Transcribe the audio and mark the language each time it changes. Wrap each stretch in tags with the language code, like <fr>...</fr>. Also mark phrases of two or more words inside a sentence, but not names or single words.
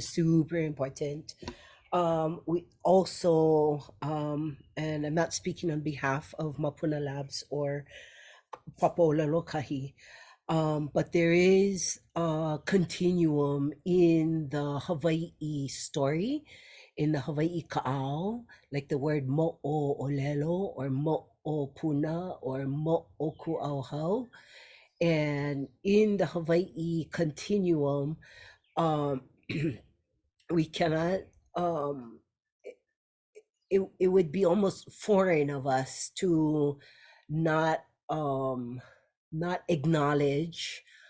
<en>super important, we also, and I'm not speaking on behalf of Mapuna Labs or Papa'ololokahi, but there is a continuum in the Hawaii story, in the Hawaii ka'au, like the word</en> <haw>mo'o olelo</haw> <en>or</en> <haw>mo'o puna</haw> <en>or</en> <haw>mo'o ku'auhau.</haw> <en>And in the Hawaii continuum, we cannot, it would be almost foreign of us to not acknowledge</en>